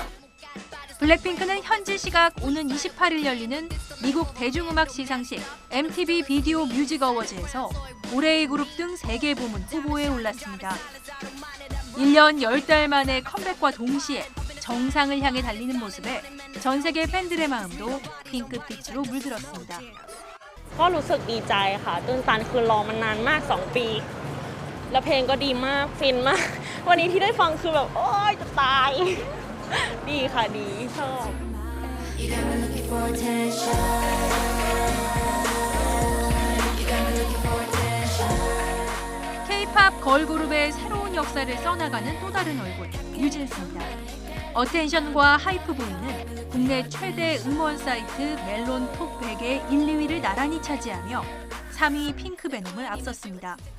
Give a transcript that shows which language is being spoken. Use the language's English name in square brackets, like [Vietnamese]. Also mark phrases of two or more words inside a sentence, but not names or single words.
[Korean] 블랙핑크는 현지 시각 오는 28일 열리는 미국 대중음악 시상식 MTV 비디오 뮤직 어워즈에서 올해의 그룹 등 3개 부문 후보에 올랐습니다. 1년 10달 만에 컴백과 동시에 정상을 향해 달리는 모습에 전 세계 팬들의 마음도 핑크빛으로 물들었습니다. [Thai] ก็รู้สึกดีใจค่ะตื่นตันคือรอมานานมาก2 ปีแล้วเพลงก็ดีมากฟินมากวันนี้ที่ได้ฟังคือแบบโอ๊ยจะตายดีค่ะดีชอบ [Korean] K-팝 걸그룹의 새로운 역사를 써나가는 또 다른 얼굴 뉴진스입니다. 어텐션과 하이프보이는 국내 최대 음원 사이트 멜론 톱 100의 1, 2위를 나란히 차지하며 3위 핑크베놈을 앞섰습니다.